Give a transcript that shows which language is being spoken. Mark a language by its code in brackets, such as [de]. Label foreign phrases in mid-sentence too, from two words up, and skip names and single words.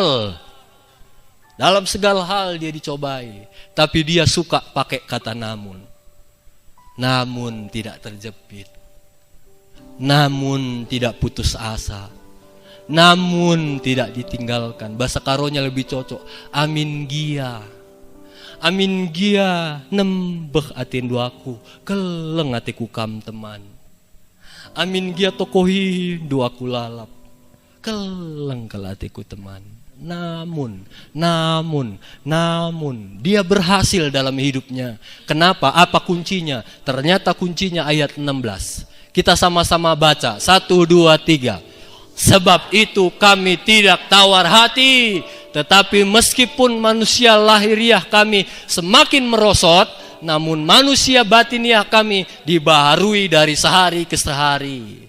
[id] Dalam segala hal dia dicobai. Tapi dia suka pakai kata namun. Namun tidak terjepit. namun tidak putus asa, namun tidak ditinggalkan. Bahasa karonya lebih cocok, [btx] amin gia nembeh atin duaku, keleng atiku kam teman. Amin gia tokohi duaku lalap, keleng atiku teman. [id] Namun dia berhasil dalam hidupnya. Kenapa? Apa kuncinya? Ternyata kuncinya ayat 16. Kita sama-sama baca, 1, 2, 3. Sebab itu kami tidak tawar hati, tetapi meskipun manusia lahiriah kami semakin merosot, namun manusia batiniah kami dibaharui dari sehari ke sehari.